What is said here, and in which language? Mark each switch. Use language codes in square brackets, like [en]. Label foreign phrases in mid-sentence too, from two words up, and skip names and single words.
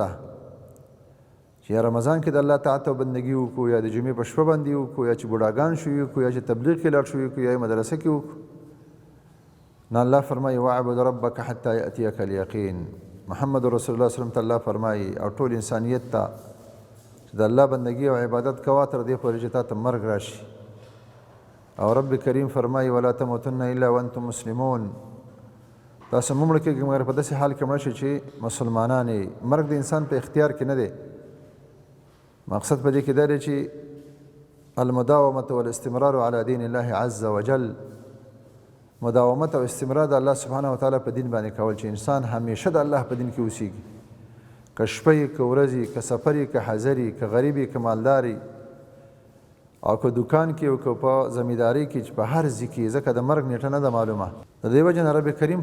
[ps] ده چې یا رمضان کې د الله طاعت او بندګي وکړو یا د جمعې په شپه باندې وکړو یا چې بوډاګان شو وکړو یا چې تبلیغ کې لاړ شو وکړو یا مدرسه کې وکړو نه الله فرمایي [ar] واعبد ربک حتی یأتیک الیقین [ps] محمد رسول الله [ar] صلی الله علیه وسلم [ps] ته الله فرمایي او ټول انسانیت ته چې د الله بندګي او عبادت کوه تر دې پورې چې تا ته مرګ راشي او رب کریم فرمایي [ar] ولا تموتن الا وانتم مسلمون [ps] تاسو مړ کېږئ مګر په داسې حال کې مړ شئ چې مسلمانان یې مرګ د انسان په اختیار کې نه دی مقصد په دې کې دا دی چې [ar] المداومة والاستمرار على دین الله عز وجل [ps] مداومت او استمرار د الله [ar] سبحانه وتعالی [ps] په دین باندې کول چې انسان همیشه د الله په دین کې اوسیږي که شپه یې که ورځ یې که سفر یې که حضر یې که غریب یې که مالدار یې او که دوکان کې او که په زمیندارۍ کې چې په هر ځای کې ځکه د مرګ نیټه نه ده معلومه د دې وجې نه رب کریم